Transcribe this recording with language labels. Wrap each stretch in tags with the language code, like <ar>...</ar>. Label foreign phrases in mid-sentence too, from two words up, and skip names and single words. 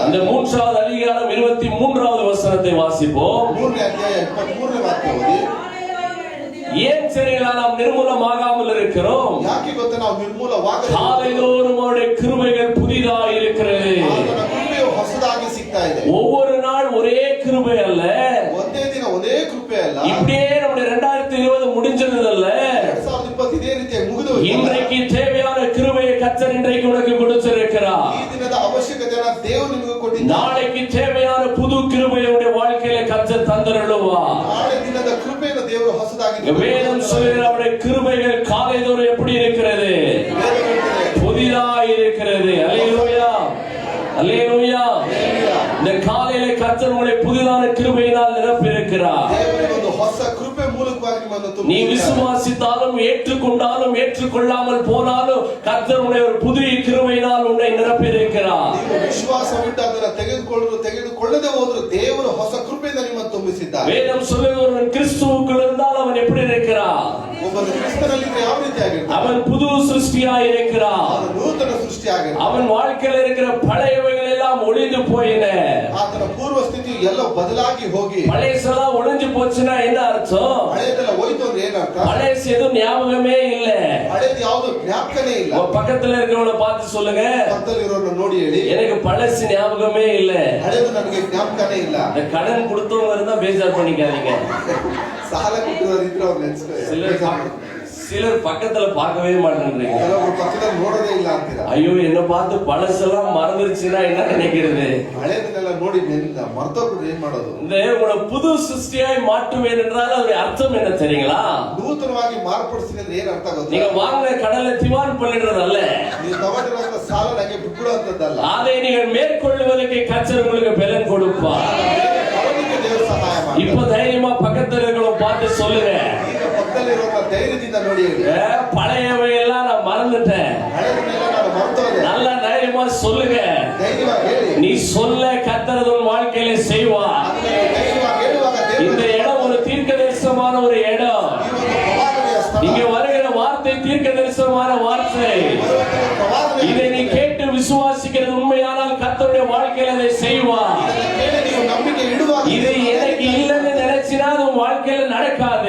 <ta>அந்த 3வது அதிகாரம் 23வது வசனத்தை வாசிப்போம்.</ta> <kn>3ನೇ ಅಧ್ಯಾಯ 23ನೇ ವಾಕ್ಯ ಓದಿ.</kn> <ta>ஏன் சரிங்களா நாம் நிர்மூலமாகாமல் இருக்கிறோம்?</ta> <kn>ಯಾಕೆ ಗೊತ್ತಾ ನಾವು ನಿರ್ಮೂಲವಾಗದೆ?</kn> <ta>காலைதோறும் அவருடைய கிருபைகள் புதிதாக இருக்கிறது.</ta> <kn>ಆತನ ಕೃಪೆಯು ಹೊಸದಾಗಿ ಸಿಗ್ತಾ ಇದೆ.</kn> <ta>ஒவ்வொரு நாள் ஒரே கிருபை அல்ல.</ta> <kn>ಒಂದೇ ದಿನ ಒಂದೇ ಕೃಪೆ ಅಲ್ಲ.</kn> <ta>இப்படியே நம்முடைய 2020 முடிஞ்சது அல்ல.</ta> <kn>2020 ಇದೇ ರೀತಿಯಾಗಿ ಮುಗಿದು</kn> <ta>இன்றைக்கு தேவையான கிருபையை கர்த்தர் இன்றைக்கு உனக்கு கொடுத்திருக்கிறார்.</ta> <kn>ಈ ದಿನದ ಅವಶ್ಯಕತೆಯನ್ನು ದೇವರು ನಿಮಗೆ ಕೊಟ್ಟಿದ್ದಾನೆ.</kn> <ta>நாளைக்கு தேவையான புது கிருபையை உடைய வாழ்க்கையில கர்த்தர் தந்தருளுவார்.</ta> <kn>ನಾಳೆ ದಿನದ ಕೃಪೆಯನ್ನು ದೇವರು ಹೊಸದಾಗಿ</kn> <ta>வேதம் சொல்லுகிற அவருடைய கிருபைகள் காலைதோறும் எப்படி இருக்கிறது? புதிதாக இருக்கிறது. அல்லேலூயா, அல்லேலூயா. இந்த காலையில கர்த்தர் உங்களை புதிதான கிருபையினால் நிரப்பி இருக்கிறார்.</ta> <kn>ದೇವರ ಒಂದು ಹೊಸ ಕೃಪೆ ಮೂಲಕ ಮೂಲಕವಾಗಿ ನಿಮ್ಮನ್ನು</kn> <ta>நீ விசுவாசித்தாலும் ஏற்றுக்கொண்டாலும் ஏற்றுக்கொள்ளாமல் போனாலும் கர்த்தர் உன்னை ஒரு புதிய கிருபையினால் உன்னை நிரப்பியிருக்கிறார்.</ta> <kn>ನೀವು ವಿಶ್ವಾಸವಿಟ್ಟು ಅದನ್ನು ತೆಗೆದುಕೊಳ್ಳದೆ ಹೋದರೂ ದೇವರು ಹೊಸ ಕೃಪೆಯಿಂದ ನಿಮ್ಮನ್ನು ತುಂಬಿಸಿದ್ದಾರೆ.</kn> <ta>வேதம் சொல்லுகிறது கிறிஸ்துவுக்குள் இருந்தால் அவன் எப்படி இருக்கிறான்?</ta> <kn>ಒಬ್ಬನು ಕ್ರಿಸ್ತನಲ್ಲಿ ಯಾವ ರೀತಿಯಾಗಿರ್ತಾನೆ?</kn> <ta>அவன் புது சிருஷ்டியாய் இருக்கிறான்.</ta> <kn>ಅವನು ನೂತನ ಸೃಷ್ಟಿಯಾಗಿರ್ತಾನೆ.</kn> <ta>அவன் வாழ்க்கையில் இருக்கிற பழையவைகள் எல்லாம் ஒளிந்து போயின.</ta> <kn>ಆತನ ಪೂರ್ವ ಸ್ಥಿತಿ ಎಲ್ಲ ಬದಲಾಗಿ ಹೋಗಿ</kn> <ta>பழையசெல்லாம் ஒளிஞ்சு போச்சுன்னா என்ன அர்த்தம்?</ta> <kn>ಹಳೆಯದೆಲ್ಲ ಹೋಯ್ತು ಅಂದ್ರೆ ಏನರ್ಥ?</kn> <ta>பழையசு எதுவும் ஞாபகமே இல்ல.</ta> <kn>ಹಳೆಯದು ಯಾವುದು ಜ್ಞಾಪಕನೇ ಇಲ್ಲ.</kn> <ta>பக்கத்துல இருக்கிறவங்கள பார்த்து சொல்லுங்க,</ta> <kn>ಪಕ್ಕದಲ್ಲಿರೋರನ್ನ ನೋಡಿ ಹೇಳಿ,</kn> <ta>எனக்கு பழசு ஞாபகமே இல்ல.</ta> <kn>ಹಳೆಯದು ನನಗೆ ಜ್ಞಾಪಕನೇ ಇಲ್ಲ.</kn> <ta>இந்த கடன் கொடுத்தவங்க இருந்தா பேஜார் பண்ணிக்காதீங்க.</ta> <kn>ಸಾಲ ಕೊಟ್ಟಿರೋರು ಇದ್ರೆ ಅವ್ರು ನೆನ್ಸ್ಕೊಳ್ಳಿ.</kn> <ta>சிலர் பக்கத்துல பார்க்கவே மாட்டேன்றீங்க.</ta> <kn>ಕೆಲವರು ಪಕ್ಕದಲ್ಲಿ ನೋಡೋದೇ ಇಲ್ಲ ಅಂತೀರಾ.</kn> <ta>ஐயோ என்ன பார்த்து பழசெல்லாம் மறந்துருச்சுன்னா என்ன நினைக்கிறது?</ta> <kn>ಹಳೆಯದನ್ನೆಲ್ಲ ನೋಡಿ ಮರ್ತೋಗ್ಬಿಟ್ರೆ ಏನ್ ಮಾಡೋದು?</kn> <ta>இந்த உங்களை புது சிருஷ்டியாய் மாற்றுவேன் என்றால் அதோட அர்த்தம் என்ன தெரியுங்களா?</ta> <kn>ನೂತನವಾಗಿ ಮಾರ್ಪಡಿಸ್ತೀನಿ ಅಂದ್ರೆ ಏನ್ ಅರ್ಥ ಗೊತ್ತಾ?</kn> <ta>நீங்க வாங்கின கடலை திவால் பண்ணிடுறதல்ல,</ta> <kn>ನೀವು ತಗೊಂಡಿರೋ ಸಾಲ ನನಗೆ ಬಿಟ್ಬಿಡುವಂತದ್ದಲ್ಲ.</kn> <ta>அதை நீங்கள் மேற்கொள்வதற்கு கர்த்தர் உங்களுக்கு பலன் கொடுப்பார்.</ta> <kn>ಅವನಿಗೆ ದೇವರು ಸಹಾಯ ಮಾಡಿ.</kn> <ta>இப்ப தைரியமா பக்கத்துல இருக்கிறவங்க பார்த்து சொல்லுங்க,</ta> <kn>ಈಗ ಪಕ್ಕದಲ್ಲಿರೋ ಧೈರ್ಯದಿಂದ ನೋಡಿ ಹೇಳಿ,</kn> <ta>பழையவை எல்லாம் நான் மறந்துட்டேன்.</ta> <kn>ಹಳೆಯದನ್ನೆಲ್ಲ ನಾನು ಮರ್ತೋದೆ.</kn> <ta>நல்ல தைரியமா சொல்லுங்க.</ta> <kn>ಧೈರ್ಯವಾಗಿ ಹೇಳಿ.</kn> <ta>நீ சொல்ல கர்த்தர் உன் வாழ்க்கையில செய்வார்.</ta> <kn>ಧೈರ್ಯವಾಗಿ ಹೇಳುವಾಗ</kn> <ta>இந்த இடம் ஒரு தீர்க்கதரிசனமான ஒரு இடம். இங்க வருகிற வார்த்தை தீர்க்கதரிசனமான வார்த்தை. இதை நீ கேட்டு விசுவாசிக்கிறது உண்மையானால் கர்த்தருடைய வாழ்க்கையில அதை செய்வார். இது எனக்கு இல்லைன்னு நினைச்சினா உன் வாழ்க்கையில நடக்காது.</ta>